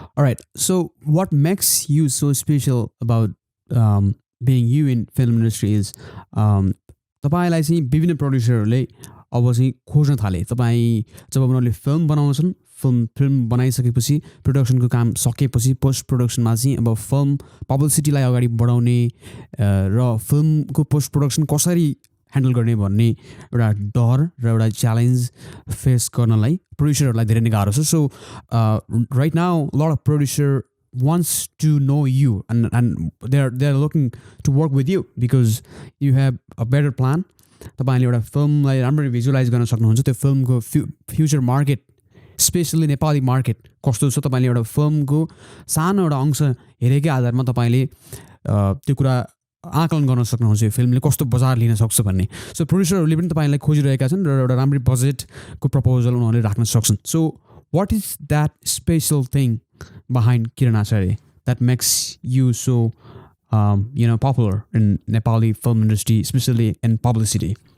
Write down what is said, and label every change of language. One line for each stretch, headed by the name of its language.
English: Alright, so what makes you so special about being you in film industry is
Nepali: तपाईँलाई चाहिँ विभिन्न प्रड्युसरहरूले अब चाहिँ खोज्न थाले। तपाईँ जब उनीहरूले फिल्म बनाउँछन्, फिल्म बनाइसकेपछि प्रोडक्सनको काम सकेपछि पोस्ट प्रोडक्सनमा चाहिँ अब फिल्म पब्लिसिटीलाई अगाडि बढाउने र फिल्मको पोस्ट प्रोडक्सन कसरी ह्यान्डल गर्ने भन्ने एउटा डर र एउटा च्यालेन्ज फेस गर्नलाई प्रोड्युसरहरूलाई धेरै नै गाह्रो छ।
English: So right now lot of producer wants to know you and they're looking to work with you because you have a better plan.
Nepali: तपाईले एउटा फिल्मलाई राम्ररी भिजुअलाइज गर्न सक्नुहुन्छ, त्यो फिल्मको future market specially Nepali market कस्तो छ तपाईँले एउटा फिल्मको सानो एउटा अंश हेरेकै आधारमा तपाईँले त्यो कुरा आकलन गर्न सक्नुहुन्छ यो फिल्मले कस्तो बजार लिन सक्छ भन्ने। सो प्रोड्युसरहरूले पनि तपाईँलाई खोजिरहेका छन् र एउटा राम्ररी बजेटको प्रपोजल उनीहरूले राख्न सक्छन्।
English: So what is that special thing behind Kiran Acharya that makes you so popular in Nepali film industry, especially in publicity?